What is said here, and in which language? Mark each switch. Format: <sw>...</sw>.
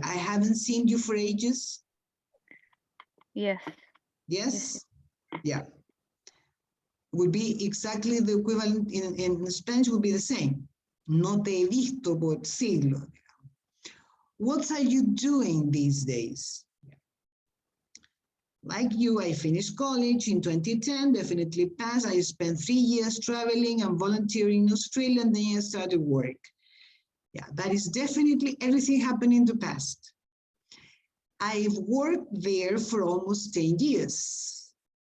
<en>I haven't seen you for ages. Yes. Yes? Yeah. Would be exactly the equivalent in Spanish would be the same.</en> <es>No te he visto por siglos.</es> <en>What are you doing these days? Like you, I finished college in 2010, definitely passed. I spent 3 years traveling and volunteering in Australia, and then I started work. Yeah, that is definitely everything happened in the past. I've worked there for almost 10 years.</en>